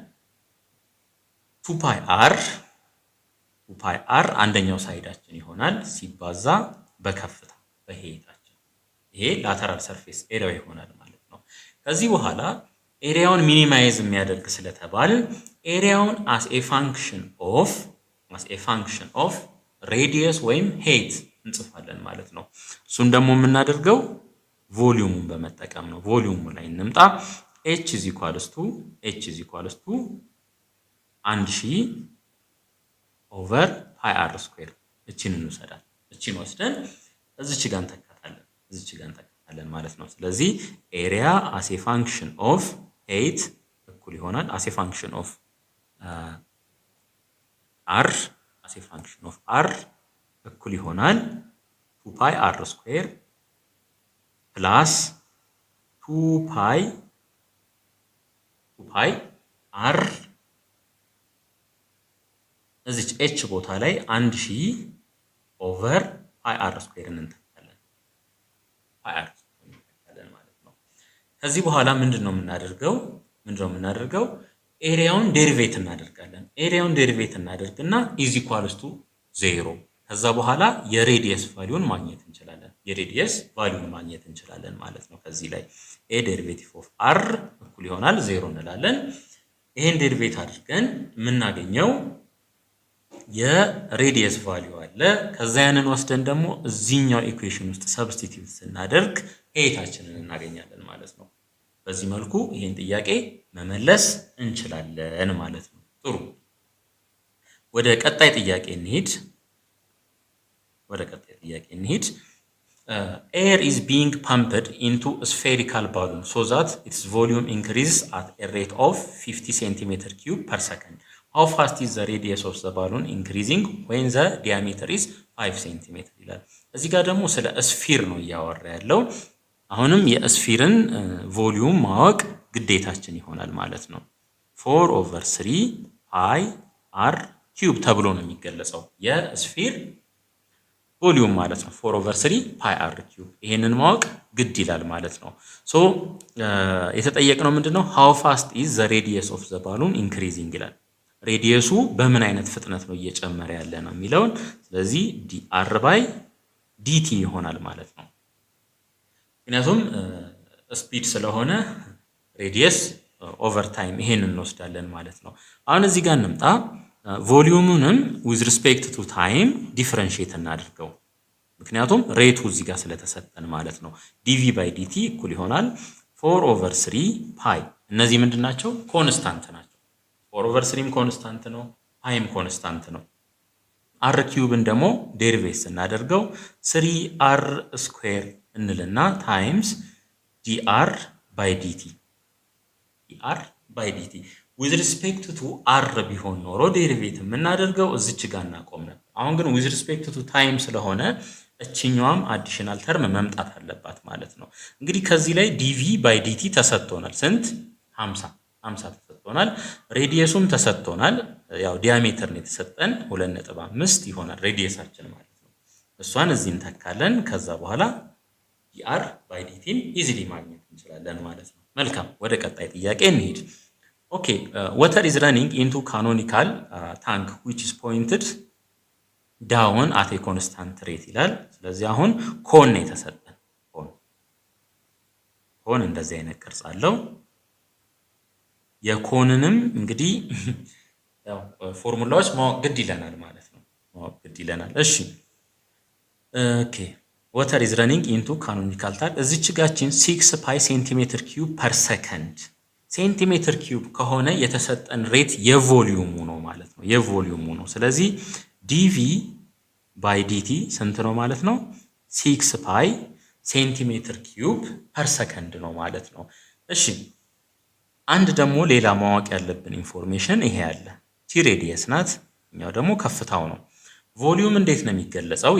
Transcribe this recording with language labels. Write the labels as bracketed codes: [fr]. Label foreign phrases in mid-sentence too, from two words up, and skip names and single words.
[en] 2 pi r [am] አንደኛው ሳይዳችን ይሆናል ሲባዛ በከፍታ በሄይታችን ይሄ [en] lateral surface [am] ኤሪያው ይሆናል ማለት ነው ከዚህ በኋላ ኤሪያውን ሚኒማይዝ የሚያደርግ ስለተባለ ኤሪያውን [en] as a function of radius [am] ወይም height እንጽፋለን ማለት ነው እሱን ደግሞ የምናደርገው ቮሊዩሙን በመጠቀም ነው ቮሊዩሙ ላይ እንምጣ h = [en] 1000 over pi r square [am] እቺን እንወስዳለን እቺን ወስደን እዚች ጋር እንተካታለን ማለት ነው ስለዚህ ኤሪያ [en] as a function of height [am] እኩል ይሆናል [en] as a function of r [am] እኩል ይሆናል [en] 2 pi r square plus 2 pi [am] r እዚች h ቦታ ላይ [en] 1000 over pi r square [am] እንተካለን ማለት ነው ከዚህ በኋላ ምንድነው የምናደርገው ኤሪያውን ዴሪቬት እናደርግና [en] is equals to 0 [am] ከዛ በኋላ የሬዲየስ ቫልዩን ማግኘት እንችላለን ማለት ነው ከዚህ ላይ [en] a derivative of r [am] እኩል ይሆናል 0 እንላለን ይሄን ዴሪቬት አድርገን የምናገኘው የሬዲየስ ቫልዩ አለ ከዛ ያንን ወስደን ደግሞ እዚህኛው ኢኩዌሽን ውስጥ ሰብስቲቲዩት ስናደርግ ሄይታችንን እናገኛለን ማለት ነው በዚህ መልኩ ይሄን ጥያቄ መመለስ እንችላለን ማለት ነው ጥሩ ወደ ቀጣይ ጥያቄ እንሂድ [en] air is being pumped into a spherical balloon so that its volume increases at a rate of 50 cm3 per second how fast is the radius of the balloon increasing when the diameter is [am] 5 cm ይላል እዚህ ጋር ደግሞ ስለ ስፊር ነው ያወራ ያለው አሁንም የስፊርን ቮሊዩም ማወቅ ግዴታችን ይሆናል ማለት ነው [en] 4/3 pi r cube [am] ተብሎ ነው የሚገለጸው የስፊር ቮሊዩም ማለት ነው [en] 4/3 pi r cube [am] ይሄንን ማወቅ ግድ ይላል ማለት ነው ሶ የተጠየቀው ምንድነው [en] how fast is the radius of the balloon increasing [am] ይላል ሬዲየሱ በምን አይነት ፍጥነት ነው እየጨመረ ያለ ነው የሚለው ስለዚህ dr/dt ይሆናል ማለት ነው ምክንያቱም ስፒድ ስለሆነ [en] radius over time [am] ይሄንን እንወስዳለን ማለት ነው አሁን እዚህ ጋር እንምጣ ቮሊዩሙንም [en] with respect to time [am] differentiate እናድርገው ምክንያቱም ሬቱ እዚህ ጋር ስለተሰጠን ማለት ነው። [en] dv by dt [am] እኩል ይሆናል 4/3 ፓይ። እነዚህ ምንድናቸው? ኮንስታንት ናቸው። 4/3ም ኮንስታንት ነው፣ ፓይም ኮንስታንት ነው። አር ኪዩብን ደግሞ ዴሪቬት ስናደርገው 3r ስኩዌር እንልና [en] times dr by dt with respect to r [am] ቢሆን ኖሮ ዴሪቬት የምናደርገው እዚች ጋር እናቆም ነበር። አሁን ግን [en] with respect to time [am] ስለሆነ እችኛዋም [en] additional term [am] መምጣት አለባት ማለት ነው። እንግዲህ ከዚህ ላይ [en] dv by dt [am] ተሰጥቶናል። ስንት? 50 ተሰጥቶናል። ሬዲየሱም ተሰጥቶናል። ያው ዲያሜትር ነው የተሰጠን 2.5 ይሆናል ሬዲየሳችን ማለት ነው። እሷን እዚህ እንተካለን። ከዛ በኋላ [en] dr by dt [am] ኢዚሊ ማግኘት እንችላለን ማለት ነው። መልካም፣ ወደ ቀጣይ ጥያቄ እንሂድ። [en] ኦኬ water is running into canonical tank which is pointed down at a constant rate [am] ይላል። ስለዚህ አሁን ኮን ነው የተሰጠን። ኮን እንደዚህ አይነት ቅርጽ አለው። የኮንንም እንግዲህ ያው ፎርሙላዎች ማወቅ ግድ ይለናል ማለት ነው። ማወቅ ግድ ይለናል። እሺ ኦኬ [en] water is running into canonical tank [am] እዚች ጋችን [en] 6 pi centimeter cube per second centimeter cube [am] ፐር ሰከንድ ሴንቲሜትር ኪዩብ ከሆነ የተሰጠን ሬት የቮሊዩሙ ነው ማለት ነው። የቮሊዩሙ ነው። ስለዚህ [en] dv by dt [am] ስንት ነው ማለት ነው? [en] 6 pi centimeter cube per second [am] ነው ማለት ነው። እሺ አንድ ደግሞ ሌላ ማወቅ ያለብን ኢንፎርሜሽን ይሄ ያለ ቲ ሬዲየስ ናት። እኛው ደግሞ ከፍታው ነው። ቮሊዩም እንዴት ነው የሚገለጸው?